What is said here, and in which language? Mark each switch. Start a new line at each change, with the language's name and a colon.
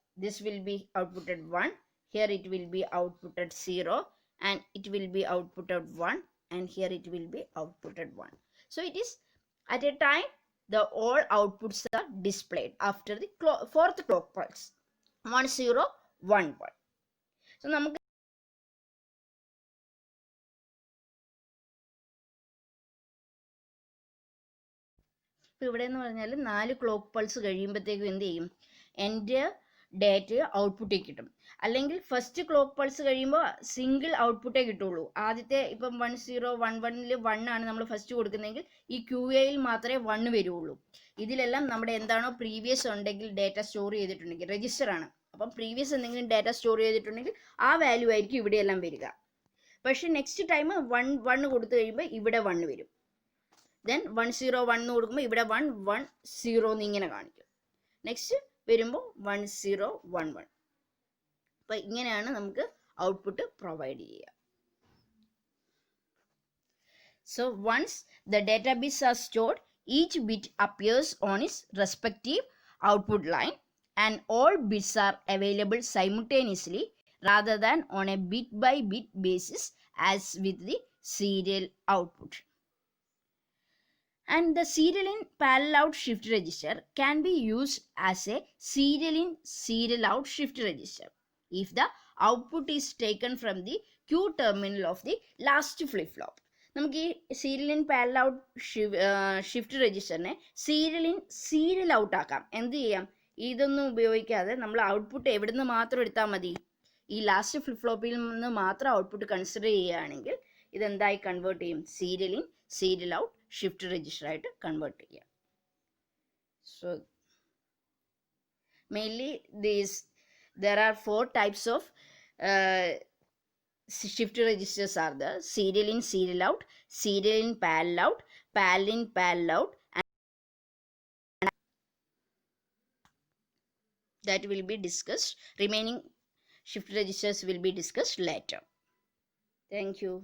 English: This will be outputted 1, here it will be outputted 0, and it will be outputted 1, and here it will be outputted 1. So it is at a time the all outputs are displayed after the fourth clock pulse 1 0 1 1.
Malayalam: So നമുക്ക് ഇപ്പോൾ ഇവിടെ എന്ന് പറഞ്ഞാൽ 4 clock pulse കഴിയുമ്പോഴത്തേക്കും എന്ത് ചെയ്യും, എൻ്റെ data ഔട്ട്പുട്ടേ കിട്ടും. അല്ലെങ്കിൽ ഫസ്റ്റ് ക്ലോക്ക് പൾസ് കഴിയുമ്പോൾ സിംഗിൾ ഔട്ട്പുട്ടേ കിട്ടുള്ളൂ. ആദ്യത്തെ ഇപ്പം 1011 1 ആണ് നമ്മൾ ഫസ്റ്റ് കൊടുക്കുന്നതെങ്കിൽ ഈ QAയിൽ മാത്രമേ 1 വരുള്ളൂ. ഇതിലെല്ലാം നമ്മുടെ എന്താണോ പ്രീവിയസ് ഉണ്ടെങ്കിൽ ഡേറ്റ സ്റ്റോർ ചെയ്തിട്ടുണ്ടെങ്കിൽ രജിസ്റ്റർ ആണ്, അപ്പം പ്രീവിയസ് എന്തെങ്കിലും ഡേറ്റ സ്റ്റോർ ചെയ്തിട്ടുണ്ടെങ്കിൽ ആ വാല്യൂ ആയിരിക്കും ഇവിടെയെല്ലാം വരിക. പക്ഷെ നെക്സ്റ്റ് ടൈം 1 1 കൊടുത്തു കഴിയുമ്പോൾ ഇവിടെ 1 വരും. ദെൻ 1 0 1 കൊടുക്കുമ്പോൾ ഇവിടെ 1 1 0 എന്നിങ്ങനെ കാണിക്കും. നെക്സ്റ്റ് വരുമ്പോൾ 1 0 1 1. അപ്പം ഇങ്ങനെയാണ് നമുക്ക് ഔട്ട്പുട്ട് പ്രൊവൈഡ് ചെയ്യുക.
English: So once the data bits are stored, each bit appears on its respective output line, and all bits are available simultaneously rather than on a bit by bit basis as with the serial output. And the serial in parallel out shift register can be used as a serial in serial out shift register if the output is taken from the Q terminal of the last flip flop.
Malayalam: നമുക്ക് ഈ serial in parallel out shift രജിസ്റ്ററിനെ serial in serial out ആക്കാം. എന്ത് ചെയ്യാം, ഇതൊന്നും ഉപയോഗിക്കാതെ നമ്മൾ output എവിടെ നിന്ന് മാത്രം എടുത്താൽ മതി, ഈ ലാസ്റ്റ് ഫ്ലിപ്പ് ഫ്ലോപ്പിൽ നിന്ന് മാത്രം ഔട്ട്പുട്ട് കൺസിഡർ ചെയ്യുകയാണെങ്കിൽ ഇതെന്തായി കൺവേർട്ട് ചെയ്യും, serial in serial out shift register ആയിട്ട് കൺവേർട്ട് ചെയ്യാം. So mainly
English: there are 4 types of shift registers are there: serial in serial out, serial in parallel out, parallel in parallel out, and that will be discussed. Remaining shift registers will be discussed later. Thank you.